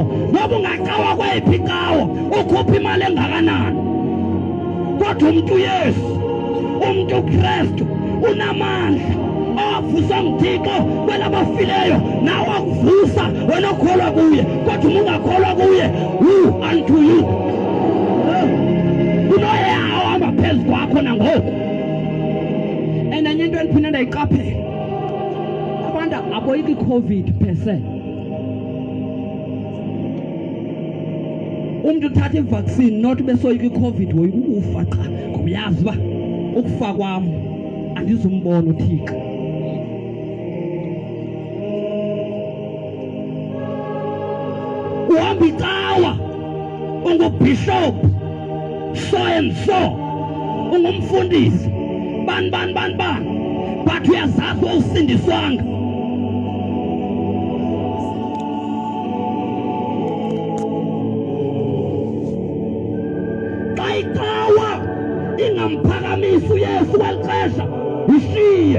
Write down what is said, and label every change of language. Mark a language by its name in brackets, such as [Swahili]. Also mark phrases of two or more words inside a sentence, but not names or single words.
[Xhosa] Noba ungacawa kweyiphi icawa, ukhupha imali engakanani, kodwa umuntu uYesu, umuntu uKristu unamandla avusa nguThixo kwelabafileyo, nawe akuvusa wena okholwa kuye. Kodwa uma ungakholwa kuye, [English] who unto you? [Xhosa] Unoyawo hamba phezu kwakho nangoku. Enye into endiphinde ndayiqaphela, abantu aboyika iCovid per se. Umuntu uthatha ivaccine not besoyika iCovid, woyika ukufa qha, ngoba uyazi uba ukufa kwam andizumbona uThixo. Uhamba icawa ungubishop [English] so and so, [Xhosa] ungumfundisi ban, but uyazazi usindiswanga. Xa icawa ingamphakamisi uYesu kwelixesha, ishiye.